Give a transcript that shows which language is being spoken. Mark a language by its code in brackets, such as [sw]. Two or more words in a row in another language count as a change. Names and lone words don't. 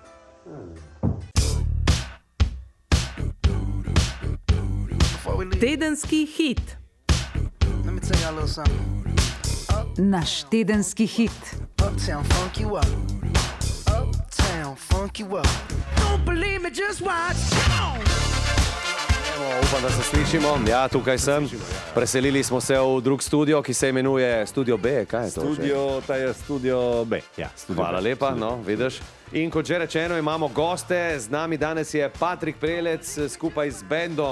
[sl] Tedenski hit. [en] Let me tell y'all a little something. [sl] Naš tedenski hit. [en] Uptown funk you up. Uptown funk you up. Don't believe me, just watch. [sl] Upam, da se slišimo. Ja, tukaj sem. Preselili smo se v drug studio, ki se imenuje Studio B. Kaj je to? Ta je Studio B. Ja, Hvala lepa, no, vidiš. In kot že rečeno, imamo goste. Z nami danes je Patrik Prelec skupaj z bendom.